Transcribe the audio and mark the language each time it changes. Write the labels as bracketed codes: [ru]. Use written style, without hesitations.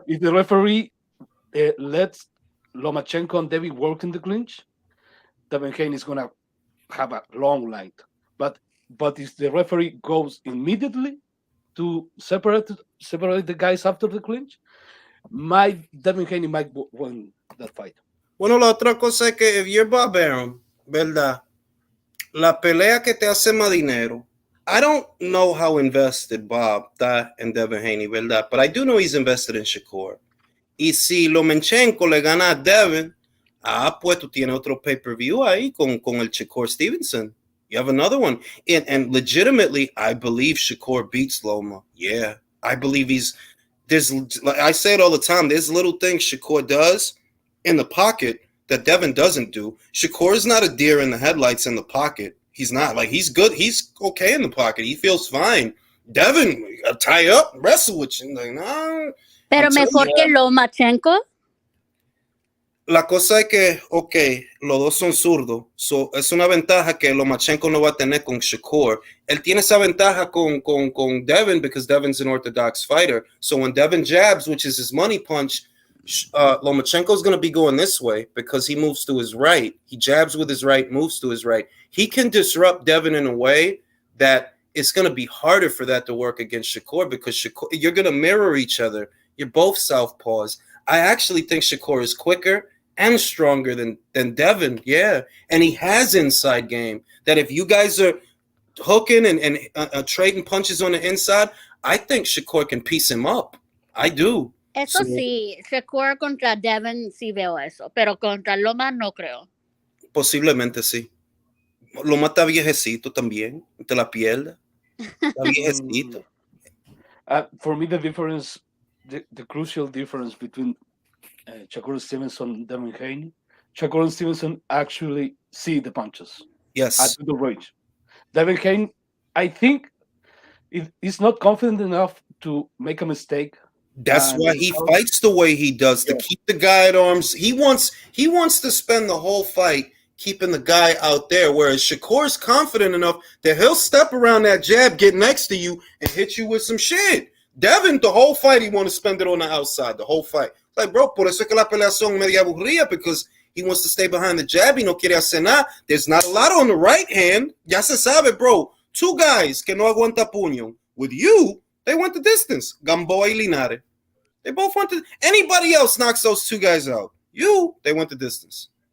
[en] If the referee lets Lomachenko and Devin work in the clinch, Devin Haney is gonna have a long line. But if the referee goes immediately to separate the guys after the clinch, Devin Haney might win that fight. [es] Bueno, la otra cosa es que [en] if you're Bob Arum, [es] ¿verdad? La pelea que te hace más dinero. [en] I don't know how invested Bob [es] está en [en] Devin Haney, [es] ¿verdad? [en] But I do know he's invested in Shakur. [es] Y si Lomachenko le gana a Devin, pues tú tienes otro pay-per-view ahí con el Shakur Stevenson. [en] You have another one. And legitimately, I believe Shakur beats Loma. Yeah. I believe like I say it all the time, there's little things Shakur does in the pocket that Devin doesn't do. Shakur is not a deer in the headlights in the pocket. He's not. Like, he's good. He's okay in the pocket. He feels fine. Devin, tie up, wrestle with you. Like, nah. [es] Pero mejor que Lomachenko. La cosa es que, ok, los dos son zurdos. So, es una ventaja que Lomachenko no va a tener con Shakur. Él tiene esa ventaja con Devin [en] because Devin's an orthodox fighter. So when Devin jabs, which is his money punch, Lomachenko's going to be going this way because he moves to his right. He jabs with his right, moves to his right. He can disrupt Devin in a way that it's going to be harder for that to work against Shakur because Shakur, you're going to mirror each other. You're both southpaws. I actually think Shakur is quicker and stronger than Devin, yeah. And he has inside game that if you guys are hooking and trading punches on the inside, I think Shakur can piece him up. I do. [es] Eso sí, Shakur contra Devin sí veo eso, pero contra Loma no creo. Posiblemente sí. Loma está viejecito también. Te la pierda. Está viejecito. [en] For me, the crucial difference between Shakur Stevenson and Devin Haney, Shakur Stevenson actually see the punches. Yes. At the range. Devin Haney, I think, is not confident enough to make a mistake. That's why he fights the way he does, to keep the guy at arms. He wants to spend the whole fight keeping the guy out there, whereas Shakur's confident enough that he'll step around that jab, get next to you, and hit you with some shit. Devin, the whole fight, he want to spend it on the outside, the whole fight. Like, bro, [es] por eso es que la pelea son media aburrida, [en] because he wants to stay behind the jab. He [es] no quiere hacer nada. [en] There's not a lot on the right hand. [es] Ya se sabe, bro. [en] Two guys [es] que no aguanta puño. [en] With you, they went the distance. Gamboa y Linares. They both went to. Anybody else knocks those two guys out. You, they went the distance.